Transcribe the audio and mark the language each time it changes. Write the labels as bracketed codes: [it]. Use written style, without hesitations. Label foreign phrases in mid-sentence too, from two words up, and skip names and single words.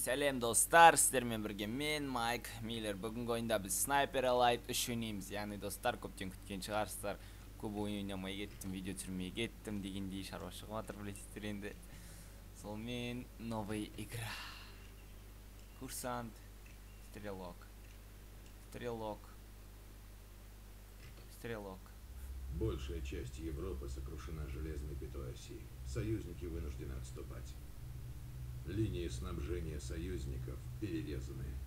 [kk] Сәлем достар, сіздермен бірге мен Майк Миллер. Бүгінгі ойында біз Sniper Elite 3 ойнаймыз. Яғни достар, көптен күткен шығарсыздар. Көп ойын ойнамай кеттім, видео түсірмей кеттім дегендей шаруашылығым жатыр, білесіздер енді. [ru] Сонымен новая игра. Курсант, стрелок. Большая часть Европы сокрушена железной пятой оси. Союзники вынуждены отступать. Линии снабжения союзников перерезаны.